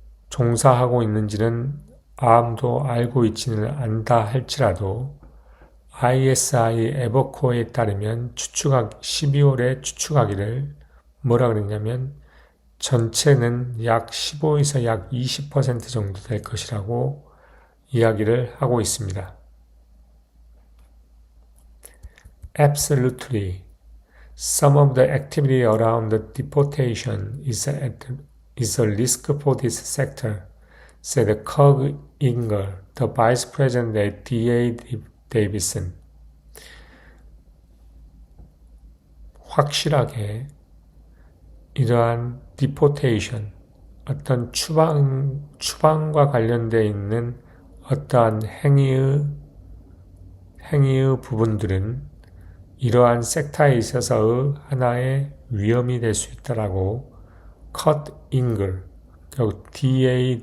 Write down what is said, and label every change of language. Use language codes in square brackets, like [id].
[ko] 종사하고 있는지는 아무도 알고 있지는 않다 할지라도 ISI 에버코어에 따르면 12월에 추측하기를 뭐라 그랬냐면 전체는 약 15에서 약 20% 정도 될 것이라고 이야기를 하고 있습니다. [en] Absolutely. Some of the activity around the deportation is a risk for this sector, said Kirk Inger, the vice president at D.A. Davidson. [ko] 확실하게 이러한 deportation, 어떤 추방과 관련되어 있는 어떠한 행위의 부분들은 이러한 섹터에 있어서의 하나의 위험이 될 수 있다라고 컷 잉글, 결국 D.A.